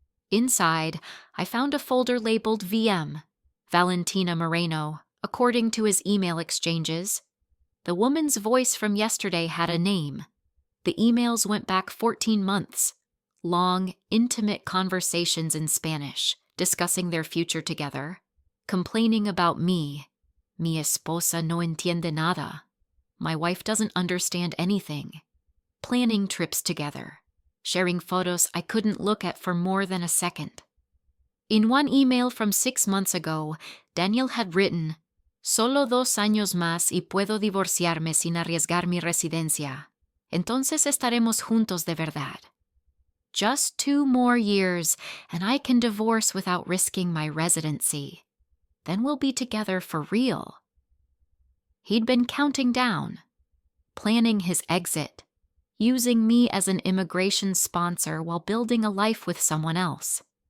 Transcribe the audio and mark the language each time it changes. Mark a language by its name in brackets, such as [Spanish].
[English] Inside, I found a folder labeled VM, Valentina Moreno, according to his email exchanges. The woman's voice from yesterday had a name. The emails went back 14 months. Long, intimate conversations in Spanish, discussing their future together, complaining about me. [Spanish] Mi esposa no entiende nada. [English] My wife doesn't understand anything. Planning trips together, sharing photos I couldn't look at for more than a second. In one email from 6 months ago, Daniel had written, [Spanish] "Solo 2 años más y puedo divorciarme sin arriesgar mi residencia. Entonces estaremos juntos de verdad. [English] Just 2 more years, and I can divorce without risking my residency. Then we'll be together for real." He'd been counting down, planning his exit, using me as an immigration sponsor while building a life with someone else.